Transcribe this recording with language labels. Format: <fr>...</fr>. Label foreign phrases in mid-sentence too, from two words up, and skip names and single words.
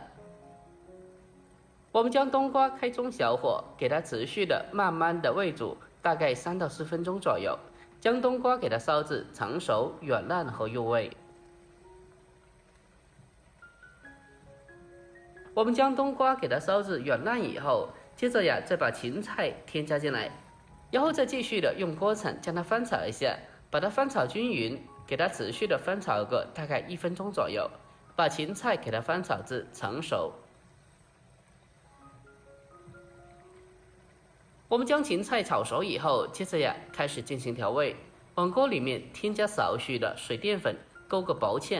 <zh>我們將冬瓜開中小火，給它持續的慢慢的煨煮，大概3到4分鐘左右，將冬瓜給它燒至成熟、軟爛和入味。我們將冬瓜給它燒至軟爛以後，接着呀再把芹菜添加進來，然後再繼續的用鍋鏟將它翻炒一下，把它翻炒均勻，給它持續的翻炒個大概1分鐘左右， 把芹菜给它翻炒至成熟。我们将芹菜炒熟以后，接着开始进行调味。往锅里面添加少许的水淀粉，勾个薄芡。</zh>